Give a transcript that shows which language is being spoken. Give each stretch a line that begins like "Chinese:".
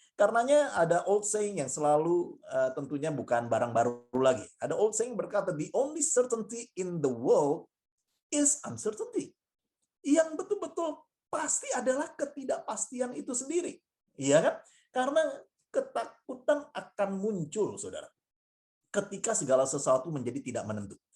Indonesian: Karenanya ada old saying yang selalu tentunya bukan barang baru lagi. Ada old saying berkata,
English: the only certainty in the world is uncertainty.
Indonesian: Yang betul-betul pasti adalah ketidakpastian itu sendiri. Iya kan? Karena ketakutan akan muncul, saudara, ketika segala sesuatu menjadi tidak menentu.